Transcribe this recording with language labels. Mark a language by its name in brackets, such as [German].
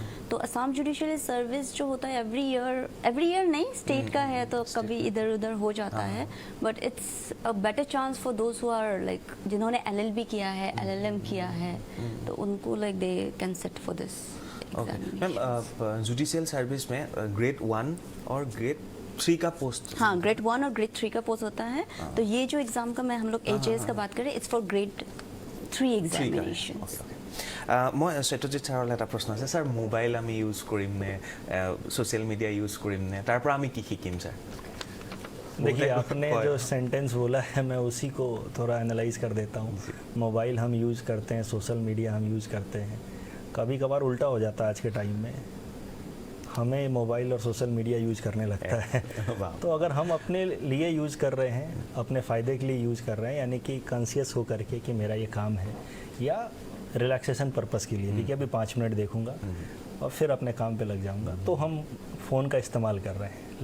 [Hindi] तो Assam judiciary service जो होता है एवरी ईयर नहीं, स्टेट का है तो कभी इधर उधर हो जाता है, [English] but it's a better chance for those who are [Hindi] like जिन्होंने LLB किया है, LLM किया है, तो उनको like [English] They can set for this. [Hindi] Ma'am, judicial service में ग्रेड 1 और ग्रेड 3 का पोस्ट? हाँ, ग्रेड 1 और ग्रेड 3 का पोस्ट होता है। तो ये जो एग्जाम का मैं हम लोग HAS का बात करें, [English] It's for grade 3 examination. [Assamese] মই সত্যজিৎ ছাৰলৈ এটা প্ৰশ্ন আছে। ছাৰ, মোবাইল আমি ইউজ কৰিম নে, ছ'চিয়েল মিডিয়া ইউজ কৰিম নে, তাৰ পৰা আমি কি শিকিম ছাৰ? [Hindi] देखिए, आपने जो सेंटेंस बोला है मैं उसी को थोड़ा एनालाइज कर देता हूँ। मोबाइल हम यूज़ करते हैं, सोशल मीडिया हम यूज़ करते हैं, कभी कभार उल्टा हो जाता है आज के टाइम में। हमें मोबाइल और सोशल मीडिया यूज़ करने लगता है। तो अगर हम अपने लिए यूज़ कर रहे हैं, अपने फ़ायदे के लिए यूज़ कर रहे हैं, यानी कि कॉन्शियस हो करके कि मेरा ये काम है, या रिलैक्सेशन पर्पस के लिए भी कि अभी 5 मिनट देखूंगा और फिर अपने काम पे लग जाऊंगा, तो हम फ़ोन का इस्तेमाल कर रहे हैं।